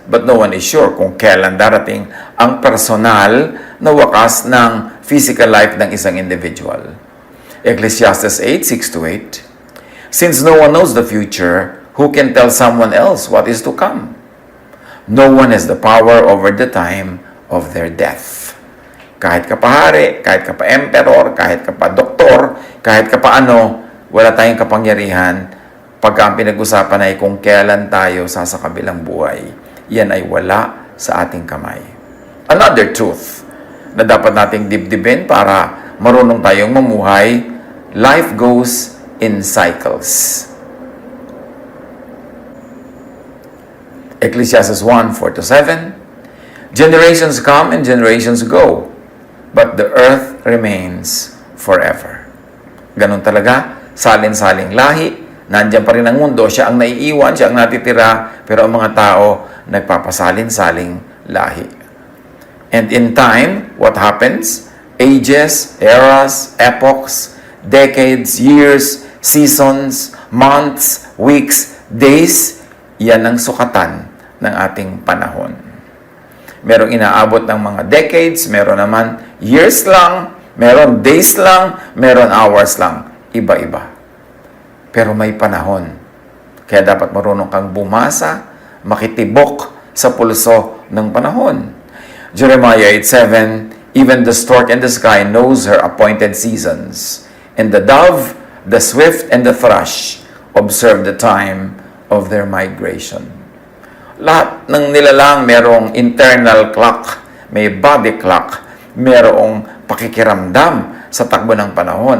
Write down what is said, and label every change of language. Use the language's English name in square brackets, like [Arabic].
[English] But no one is sure [Filipino] kung kailan darating ang personal na wakas ng physical life ng isang individual. [English] Ecclesiastes 8:6-8, since no one knows the future, who can tell someone else what is to come? No one has the power over the time of their death. [Filipino] Kahit ka pa hari, kahit ka pa emperor, kahit ka pa doktor, kahit ka pa ano, wala tayong kapangyarihan pagka ang pinag-usapan ay kung kailan tayo sasakabilang buhay. Yan ay wala sa ating kamay. [English] Another truth [Filipino] na dapat nating dibdibin para marunong tayong mamuhay, [English] life goes in cycles. Ecclesiastes 1:4-7, generations come and generations go, but the earth remains forever. [Filipino] Ganun talaga, salin-saling lahi, nandiyan pa rin ang mundo, siya ang naiiwan, siya ang natitira, pero ang mga tao nagpapasalin-saling lahi. [English] And in time, what happens? Ages, eras, epochs, decades, years, seasons, months, weeks, days, [Filipino] yan ang sukatan ng ating panahon. Merong inaabot ng mga decades, meron naman years lang, meron days lang, meron hours lang. Iba-iba. Pero may panahon. Kaya dapat marunong kang bumasa, makitibok sa pulso ng panahon. [English] Jeremiah 8:7, even the stork in the sky knows her appointed seasons, and the dove, the swift, and the thrush observe the time of their migration. [Filipino] Lahat ng nilalang merong internal clock, may body clock, merong pakikiramdam sa takbo ng panahon.